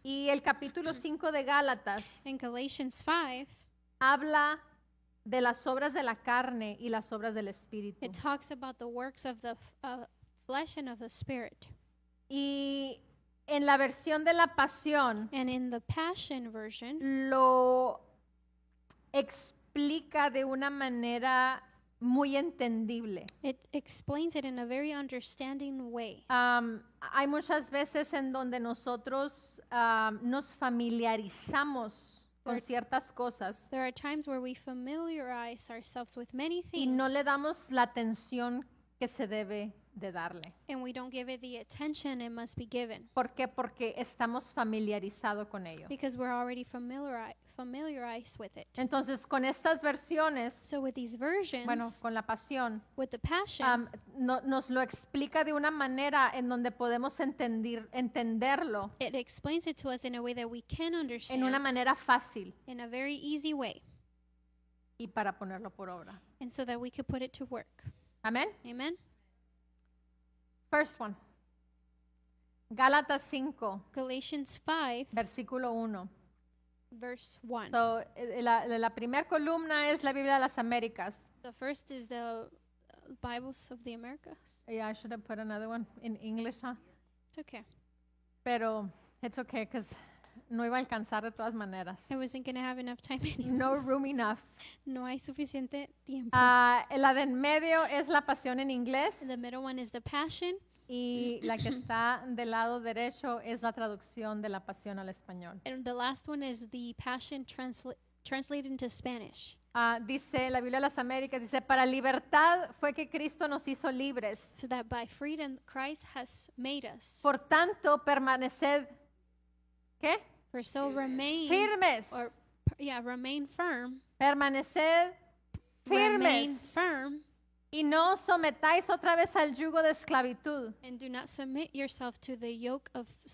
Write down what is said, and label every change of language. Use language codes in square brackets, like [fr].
[es] Y el capítulo 5 de Gálatas [en] In Galatians 5, [es] habla de las obras de la carne y las obras del espíritu. [en] it talks about the works of the flesh and of the spirit. [es] Y en la versión de la Pasión [en] And in the Passion Version, [es] lo explica de una manera muy entendible. [en] it explains it in a very understanding way. [es] Hay muchas veces en donde nosotros nos familiarizamos con ciertas cosas [en] There are times where we familiarize ourselves with many [es] y [en] things [es] no le damos la atención que se debe de darle. [en] and we don't give it the attention it must be given [es] ¿Por qué? Porque estamos familiarizados con ello. [en] because we're already familiarized with it. [es] Entonces, con estas versiones, [en] So with these versions, [es] bueno, con la Pasión, [en] with the Passion, [es] nos lo explica de una manera en donde podemos entenderlo [en] it explains it to us in a way that we can [es] en [en] understand [es] una manera fácil [en] in a very easy way, [es] y para ponerlo por obra. [en] and so that we could put it to work. [es] Amén. [en] Amen? First one. Gálatas 5, Galatians 5, [es] versículo 1. [en] verse 1. [es] So, la primera columna es la Biblia de las Américas. [en] The first is the Bibles of the Americas. Yeah, I should have put another one in English, huh? It's okay. [es] Pero [en] it's okay, because [es] no iba a alcanzar de todas maneras. [en] I wasn't going to have enough time [es] No [en] anyways. room enough. [es] No hay suficiente tiempo. La de en medio es la Pasión en inglés [en] The middle one is the Passion, [es] y la que está del lado derecho es la traducción de la Pasión al español. [en] and the last one is the Passion translated into Spanish. [es] Dice la Biblia de las Américas, dice, para libertad fue que Cristo nos hizo libres. [en] So that by freedom Christ has made us. [es] Por tanto, permaneced, ¿qué? [en] For so remain [es] Firmes [en] or remain firm. [es] Permaneced [en] Remain [es] firmes [en] firm [es] y no os sometáis otra vez al yugo de esclavitud, [en] and do not submit yourself to the yoke of